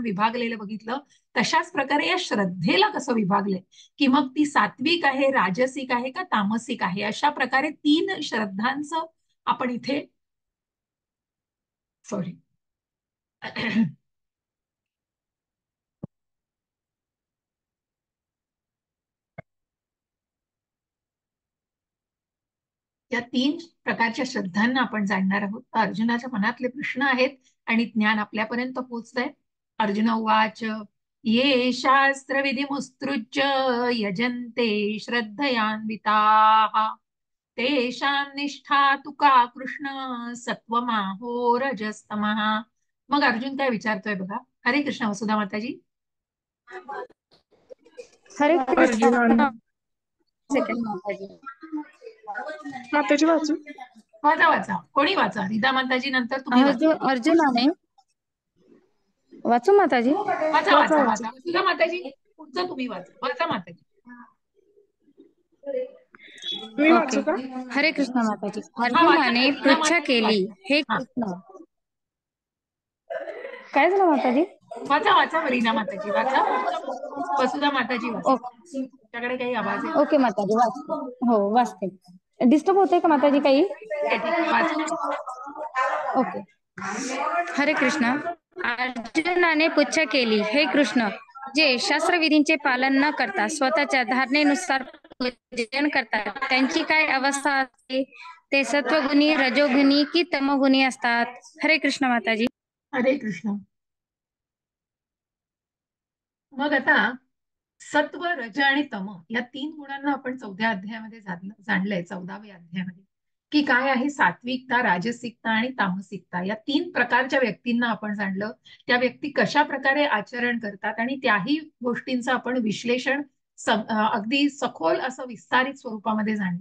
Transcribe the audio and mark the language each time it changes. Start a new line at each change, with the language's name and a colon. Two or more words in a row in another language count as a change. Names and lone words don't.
Marathi: विभागलेलं बघितलं, तशाच प्रकारे या श्रद्धेला कसं विभागलंय, की मग ती सात्विक आहे, राजसिक आहे का तामसिक आहे, अशा प्रकारे 3 श्रद्धांचं आपण इथे सॉरी या 3 प्रकारच्या श्रद्धांना आपण जाणणार आहोत. अर्जुनाच्या मनातले प्रश्न आहेत आणि ज्ञान आपल्यापर्यंत पोहोचतंय.
Sanskrit: अर्जुन उवाच ये शास्त्रविधिमुत्सृज्य यजन्ते श्रद्धयान्विताः तेषां निष्ठा तु का कृष्ण सत्वमाहो रजस्तमः.
Marathi: मग अर्जुन काय विचारतोय बघा. हरे कृष्ण वसुधा माताजी. हरे अर्जुनानं कृष्ण. सेकंड माताजी. माताजी वाचू. वाचा वाचा, कोणी वाचा. रिदा माताजी नंतर तुम्ही वाचा. अर्जुनाने वाचू माताजी. वाचा वाचा वाचा वसुधा माताजी, पुढचं तुम्ही वाचा. वाचा माताजी. मी वाचू का? हरे कृष्ण माताजी. हा वाचा अर्जुनाने रिदा पृच्छा माताजी केली, वाचा. हे हा कृष्ण. काय झालं माताजी? वाचा वाचा वरीना माताजी, वाचा फक्त वसुधा माताजी वाचा. तुमच्याकडे काही आवाज येतो? ओके माताजी वाचते. हो वाचते. डिस्टर्ब होते का माताजी काही? ठीक आहे ठीक आहे, वाचून घ्या. ओके. हरे कृष्ण. अर्जुनाने पुच्छ केली, हे कृष्ण, जे शास्त्रविधींचे पालन न करता स्वतःच्या धारणेनुसार पूजन करतात त्यांची काय अवस्था असते? ते सत्वगुणी, रजोगुणी की तमोगुणी असतात? हरे कृष्ण माताजी. हरे कृष्ण. मग आता सत्व, रज आणि तम या 3 गुणांना आपण 14व्या अध्यायामध्ये जाणलंय, 14व्या अध्यायामध्ये, की काय आहे सात्विकता, राजसिकता आणि तामसिकता. या 3 प्रकारच्या व्यक्तींना आपण जाणलं. त्या व्यक्ती कशा प्रकारे आचरण करतात आणि त्याही गोष्टींचं आपण विश्लेषण अगदी सखोल असं विस्तारित स्वरूपामध्ये जाणलं.